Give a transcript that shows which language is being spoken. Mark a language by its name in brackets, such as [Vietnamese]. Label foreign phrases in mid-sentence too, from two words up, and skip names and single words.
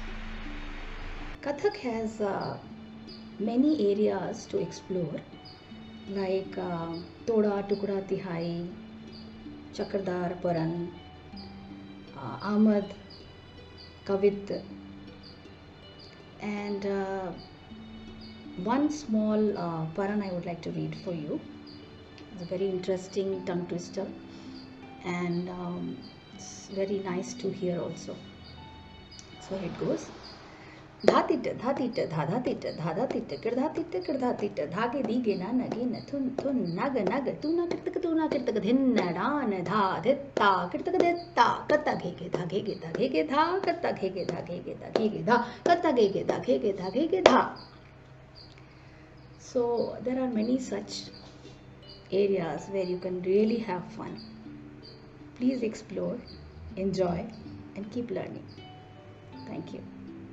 [English] Kathak has many areas to explore, like Toda Tukda Tihai, Chakradar Paran, Ahmad, Kavit, and one small paran I would like to read for you. It's a very interesting tongue twister, and it's very nice to hear also. So here it goes. Dhatit dhatit dhadhatit dhadatit kirdhatit kirdhatit dhage dige na nage na thun thun nag nag tu na kirtak dhin na dan dha dhitta kirtak dhitta katta ghege dha ghege dha ghege dha katta ghege dha ghege dha ghege dha katta ghege dha ghege dha ghege dha. So there are many such areas where you can really have fun. Please explore, enjoy, and keep learning. Thank you.